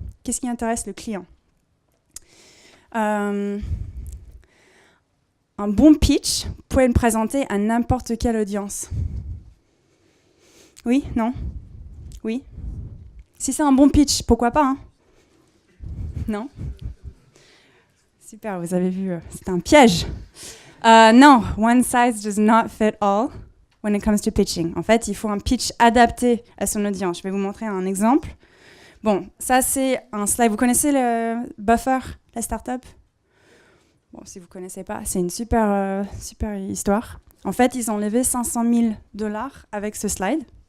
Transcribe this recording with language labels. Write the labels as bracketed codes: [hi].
[fr] Qu'est-ce qui intéresse le client? Un bon pitch, vous pouvez le présenter à n'importe quelle audience. Oui? Non? Oui? Si c'est un bon pitch, pourquoi pas, hein? Non? Super, vous avez vu, c'est un piège. Non, [en] one size does not fit all when it comes to pitching. [fr] En fait, il faut un pitch adapté à son audience. Je vais vous montrer un exemple. Bon, ça c'est un slide. Vous connaissez le Buffer, la startup? Bon, si vous ne connaissez pas, c'est une super histoire. En fait, ils ont levé $500 000 avec ce slide.